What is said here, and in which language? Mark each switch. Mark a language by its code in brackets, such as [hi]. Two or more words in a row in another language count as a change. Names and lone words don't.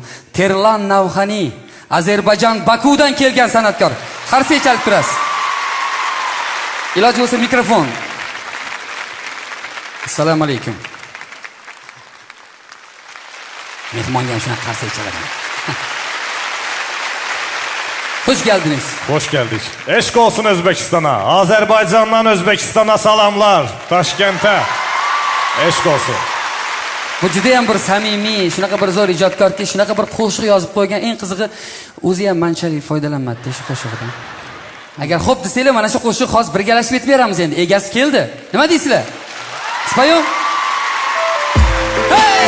[uz] Terlan Navxani, Ozarbayjon Bakudan kelgan san'atkor. Qarsak chalib turasiz. Iloji bo'lsa mikrofon. Assalomu alaykum. Mehmonga ham shunaqa qarsak chalaman. [az] Hoş geldiniz. Hoş geldik. Eşk olsun Özbekistan'a. Azerbaycan'dan Özbekistan'a salamlar. Taşkent'e. Eşk olsun. [uz] Bu juda ham bir samimiy, shunaqa bir zo'r ijodkorki, shunaqa bir qo'shiq yozib qo'ygan. Eng qizig'i, o'zi ham manchalik foydalanmadi shu qo'shiqdan. Agar xo'p desanglar, mana shu qo'shiq hozir birgalashib aytib beramiz endi. Egasi keldi. Nima deysizlar? Spayo? Hey!